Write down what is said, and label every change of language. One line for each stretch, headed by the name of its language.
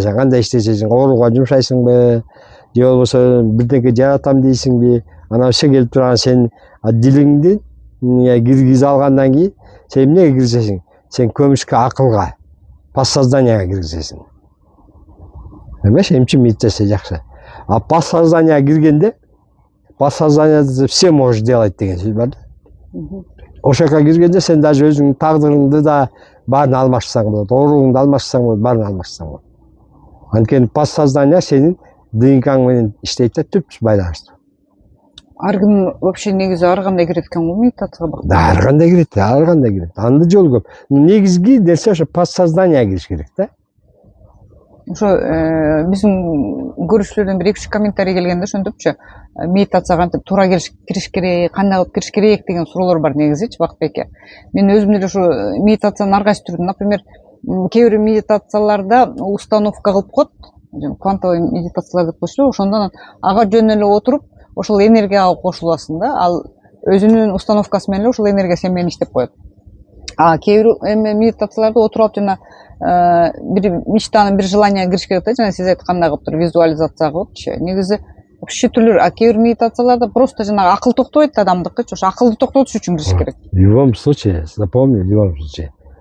Kyrgyz: Сен кандай иштейсиң, ооруга жумшайсыңбы, же болбосо бирдеке жаратам дейсиңби? Анан все келип турган сен дилиңди киргизе алгандан кийин сен эмнеге киргизесиң? Сен көмүшкө, акылга, подсознанияга киргизесиң. Эмеш, эмчи медитация жакшы. А подсознанияга киргенде
Russian: подсознание все можешь делать
Kyrgyz: деген сөз бар да. Ошол жака киргенде сен даже өзүңдүн тагдырыңды да баарын алмашсаң болот, ооруңду алмашсаң болот, баарын алмашсаң болот. Анткени подсознание сенин ДНК менен иштейт да, түпсүз байланыштуу. Ар ким вообще негизи ар кандай кирет экен го медитацияга? Да, ар кандай кирет, ар кандай кирет. Анда жол көп. Негизги нерсе ошо подсознание кириш керек да. Ошо биздин көрүүчүлөрдөн бир 2-3 комментарий келгенде ошентипчи, медитацияга кантип туура кириш керек, кандай кылып кириш керек деген суроолор бар негизичи, Бакытбек. Мен өзүм деле ошо медитациянын ар кайсы түрүн, например, кээ бир медитацияларда установка кылып коет, квантовый медитациялар деп коет, ошондон ага жөн эле отуруп, ошол энергияга кошуласың да, ал өзүнүн установкасы менен ошол энергия сен менен иштеп коет. А кээ бир медитацияларда отуруп алып жана бир мечтаны, бир желание кириш керек да, жана сиз айткандай кылыптыр, визуализация кылыпчы. Негизи вообще түрлөр, а кээ бир медитацияларда просто жанагы акыл токтойт адамдыкычы, ошо акылды токтотуш үчүн кириш керек.
Russian: В любом случае, запомни, в любом случае.